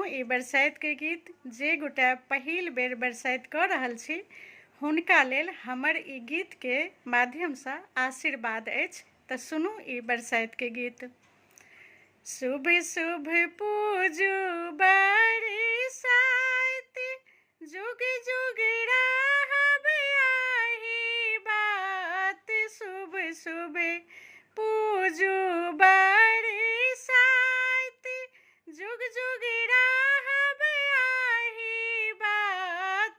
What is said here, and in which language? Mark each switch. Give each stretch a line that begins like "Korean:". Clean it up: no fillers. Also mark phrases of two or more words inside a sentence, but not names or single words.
Maithili: ई बरसाइत के गीत जे गोटा पहिल बेर बरसाइत कऽ रहल छी हुनका लेल हमर ई गीत के माध्यम सँ आशीर्वाद अछि। तऽ सुनू ई बरसाइत के गीत। शुभ शुभ पूजू बरसाइत, जुग जुग रहब आही बात। शुभ शुभ पूजू बरसाइत, जुग जुग रहब आही बात।